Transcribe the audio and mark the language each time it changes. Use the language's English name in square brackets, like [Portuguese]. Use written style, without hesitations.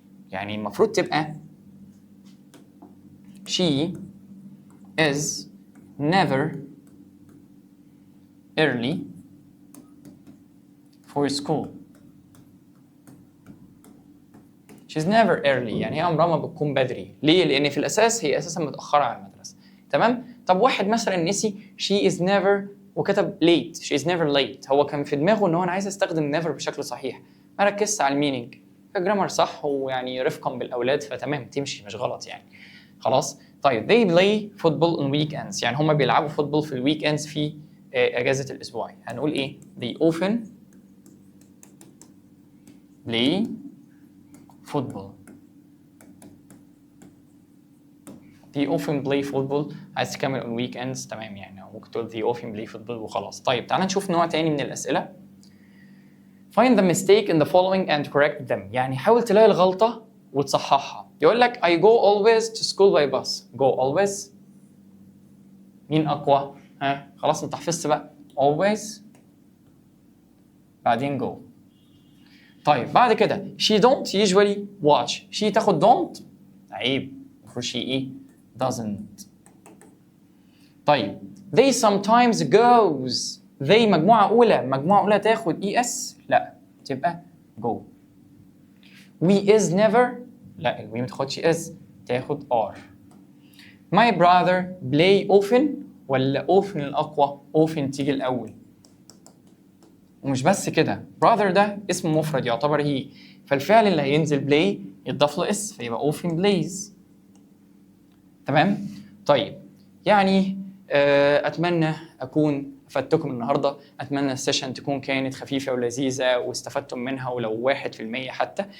[Arabic] يعني المفروض تبقى [English] she is never early for school. She's never early [Arabic] يعني هي عمرها ما بتكون بدري. ليه؟ لأن في الأساس هي أساسا متأخرة على المدرسة. تمام؟ طب واحد مثلا نسي [English] she is never وكتب late، she is never late. [Arabic] هو كان في دماغه إن هو أنا عايز أستخدم never بشكل صحيح، ما ركزش على المينينج. الجرامر صح ويعني رفقا بالأولاد فتمام تمشي مش غلط يعني. خلاص؟ طيب [English] they play football on weekends، [Arabic] يعني هم بيلعبوا فوتبول في الويك اندز في أجازة الأسبوع. هنقول إيه؟ [English] they often play football. they often play football. [Arabic] عايز تكمل [English] on weekends [Arabic] تمام يعني، أو ممكن تقول [English] they often play football [Arabic] وخلاص. طيب تعال نشوف نوع تاني من الأسئلة. [English] find the mistake in the following and correct them. [Arabic] يعني حاول تلاقي الغلطة وتصححها. يقول لك [English] I go always to school by bus. [Arabic] go always مين أقوى؟ ها خلاص أنت حفظت بقى always بعدين go. طيب بعد كده [English] she don't usually watch. [Arabic] she تاخد don't عيب، المفروض she ايه؟ doesn't. [English] طيب they sometimes goes. [Arabic] they مجموعة أولى تاخد es؟ لا تبقى go. we is never؟ لا we ما تاخدش is تاخد are. [English] my brother play often ولا often الأقوى؟ often [Arabic] تيجي الأول. ومش بس كده، brother ده اسم مفرد يعتبر هي، فالفعل اللي هينزل play يتضاف له اس فيبقى [English] often plays. [Arabic] تمام؟ طيب يعني اتمنى اكون افدتكم النهارده. اتمنى السيشن تكون كانت خفيفه ولذيذه واستفدتم منها ولو 1% حتى.